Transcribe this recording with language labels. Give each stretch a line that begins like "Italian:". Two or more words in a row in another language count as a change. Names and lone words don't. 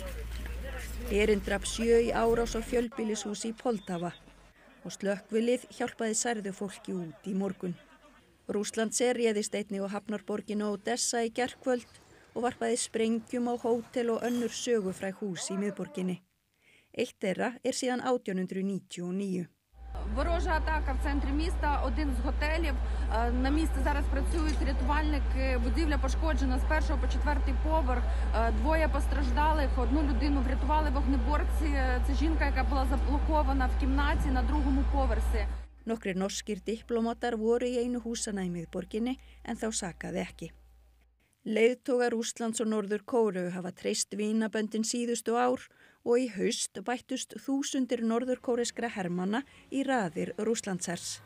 Icelandic: Herinn drap 7 í árás á fjölbýlishús í Poltava. og slökkvilið hjálpaði særðu fólki út í morgun. Rússlandsher réðist einnig á hafnarborginu Odessa í gærkvöld og varpaði sprengjum á hótel og önnur sögufræg hús í miðborginni. Eitt þeirra síðan 1899.
Ukrainian: Ворожа атака в центрі міста, один з готелів. На місці зараз працюють рятувальники. Будівля пошкоджена з 1-го по 4-й поверх. Двоє постраждалих, одну людину врятували вогнеборці. Це жінка, яка була заблокована в кімнаті на 2-му поверсі.
Icelandic: Nokkrir norskir diplómatar voru í einu húsana í miðborginni en þá sakaði ekki. Leiðtogar Rússlands og Norður Kóreu hafa treyst vínaböndin síðustu ár og í haust bættust þúsundir norðurkóreskra hermanna í raðir Rússlandshers.